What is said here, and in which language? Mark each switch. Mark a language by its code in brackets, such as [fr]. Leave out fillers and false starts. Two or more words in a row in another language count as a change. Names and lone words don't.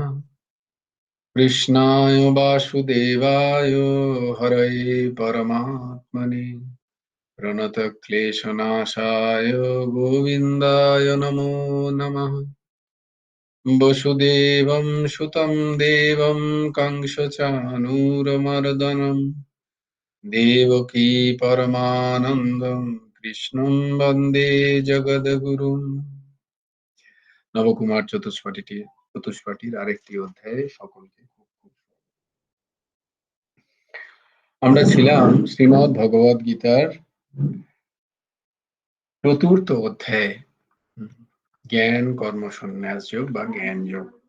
[sa] कृष्णाय वासुदेवाय हरये परमात्मने प्रणतक्लेशनाशाय गोविन्दाय नमो नमः। वसुदेवं सुतं देवं कंसचानूरमर्दनं देवकी परमानन्दं कृष्णं वन्दे जगद्गुरुम्। [bn] নবকুমার চতুষ্পাঠীর আরেকটি অধ্যায়ে সকলকে আমরা ছিলাম শ্রীমদ্ ভগবদ গীতার চতুর্থ অধ্যায়ে, জ্ঞান কর্ম সন্ন্যাস যোগ বা জ্ঞান যোগ।